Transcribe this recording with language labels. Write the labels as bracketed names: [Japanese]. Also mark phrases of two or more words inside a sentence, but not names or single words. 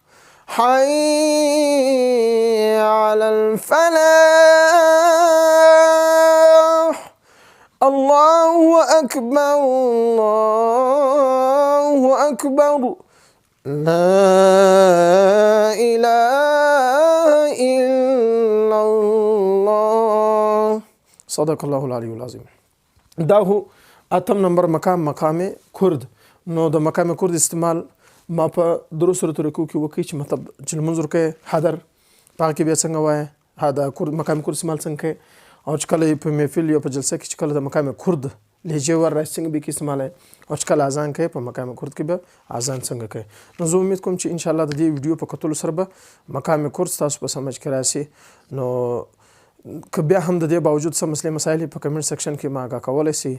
[Arabic] حي على الفلاح الله أكبر الله أكبر لا إله إلا الله صدق الله العلي العظيم. [Pashto] دا هو اتم نمبر مقام کرد. نو د مقام کرد استعمال ما په درو صورتو کې وکړي چې مطلب چې منظور کې حاضر پاکي بیا څنګه وای دا کرد مقام کرد استعمال څنګه او چې کله په محفل یا په جلسه کې چې کله د مقام کرد لهجه ور راځي څنګه به کې استعمال او چې کله اذان کوي په مقام کرد کې به اذان څنګه کوي. نو زه امید کوم چې [Arabic] ان شاء الله [Pashto] د دې ویډیو په کتلو سره به مقام کرد تاسو په سمجھ کې راشي. نو که بیا هم د دې باوجود څه مسلې مسایل په کمنټ سیکشن کې ما آګاه کولی سي.